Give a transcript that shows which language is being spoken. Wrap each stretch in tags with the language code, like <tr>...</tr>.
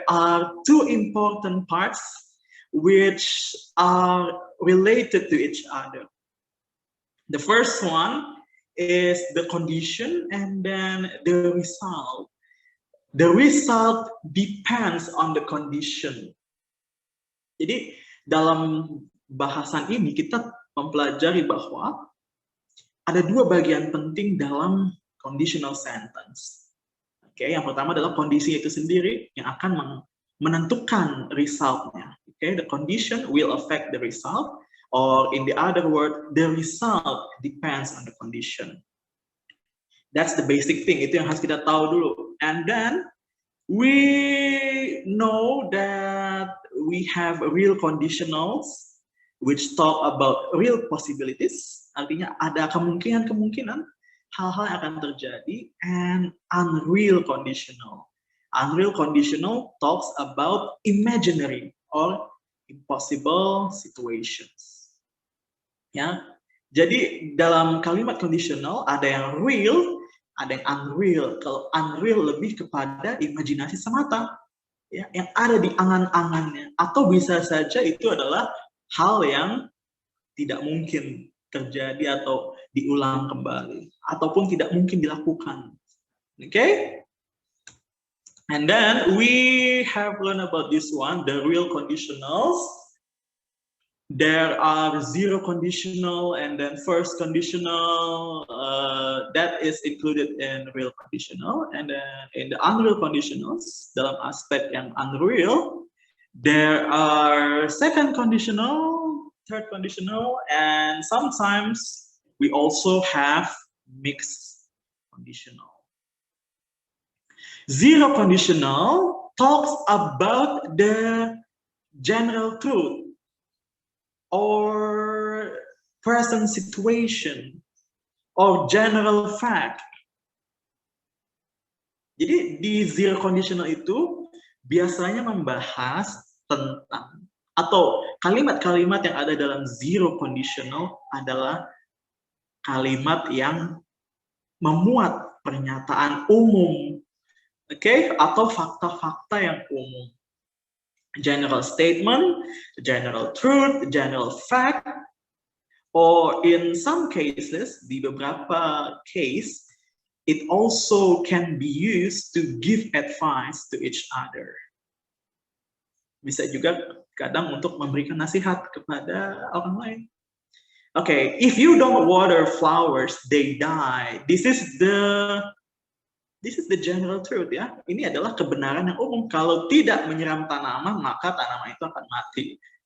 <en>are two important parts which are related to each other. The first one is the condition and then the result. The result depends on the condition.</en> <id>Jadi dalam bahasan ini kita mempelajari bahwa ada dua bagian penting dalam conditional sentence. Oke, yang pertama adalah kondisi itu sendiri yang akan menentukan resultnya.</id> <en>Oke, the condition will affect the result, or in the other word, the result depends on the condition. That's the basic thing,</en> <id>itu yang harus kita tahu dulu.</id> <en>And then we know that we have real conditionals which talk about real possibilities,</en> <id>artinya ada kemungkinan-kemungkinan hal-hal yang akan terjadi,</id> <en>and unreal conditional. Unreal conditional talks about imaginary or impossible situations.</en> <id>Ya, jadi dalam kalimat conditional ada yang real, ada yang unreal. Kalau unreal lebih kepada imajinasi semata, ya, yang ada di angan-angannya, atau bisa saja itu adalah hal yang tidak mungkin terjadi atau diulang kembali, ataupun tidak mungkin dilakukan.</id> <en>Okay? And then we have learned about this one, the real conditionals. There are zero conditional and then first conditional that is included in real conditional, and then in the unreal conditionals</en> <id>dalam aspek yang unreal</id> <en>there are second conditional, third conditional, and sometimes we also have mixed conditional. Zero conditional talks about the general truth or present situation or general fact.</en> <id>Jadi di zero conditional itu biasanya membahas tentang, atau kalimat-kalimat yang ada dalam zero conditional adalah kalimat yang memuat pernyataan umum, oke, atau fakta-fakta yang umum.</id> <en>General statement, general truth, general fact, or in some cases,</en> <id>di beberapa case,</id> <en>it also can be used to give advice to each other.</en> <id>Bisa juga kadang untuk memberikan nasihat kepada orang lain.</id> <en>Okay, if you don't water flowers, they die. This is the general truth, ya.</en> <id>Ini adalah kebenaran yang umum. Kalau tidak menyiram tanaman, maka tanaman itu akan mati.</id>